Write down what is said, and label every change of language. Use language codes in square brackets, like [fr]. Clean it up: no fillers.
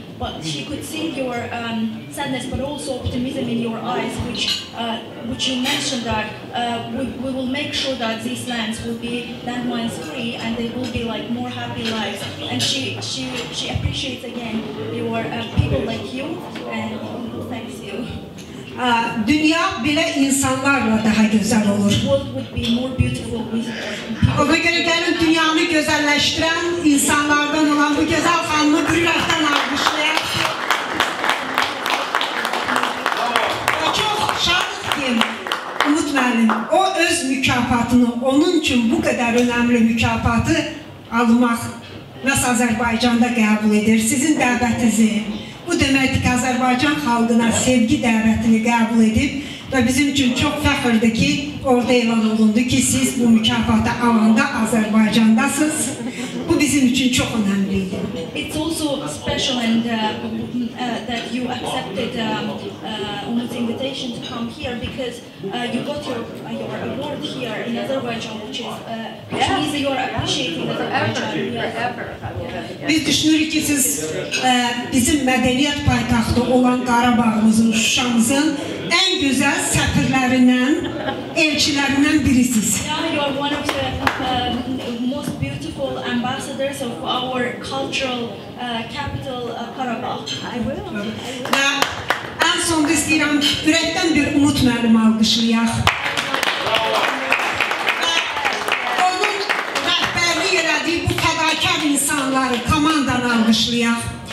[en] but she could see your sadness, but also optimism in your eyes, which you mentioned that we will make sure that these lands will be landmines free and they will be like more happy lives. And she appreciates again your people like you and thanks you. [az] Dünya belə insanlarla daha gözəl olur. [en] The world would be more beautiful with people. [az] Ona görə gəlin dünyanı gözəlləşdirən insanlardan olan bu gözəl xanımı bir ürəkdən alqışlayaq. Çox şadıq ki, Umut müəllim, o öz mükafatını, onun üçün bu qədər önəmli mükafatı almaq məhz Azərbaycanda qəbul edir. Sizin dəvətinizi, bu deməkdir ki, Azərbaycan xalqına sevgi dəvətini qəbul edib və bizim üçün çox fəxirdir ki, orada elan olundu ki, siz bu mükafatı alanda Azərbaycandasınız. Bu bizim üçün çox önəmliydi. [en] It's also special and that you accepted Umut's invitation to come here because you got your award here in Azerbaijan, which means that you are appreciating Azerbaijan. [az] Biz düşünürük ki, siz bizim mədəniyyət paytaxtı olan Qarabağımızın, Şuşamızın ən gözəl səfirlərindən, elçilərindən birisiz. [en] Yeah, you are one of the most beautiful ambassadors of our cultural capital, Karabağ. I will. [az] Və ən sonda istəyirəm, ürəkdən bir Umut müəllim alqışlayaq. Və onun rəhbərlik elədiyi bu fədakar insanları, komandanı alqışlayaq.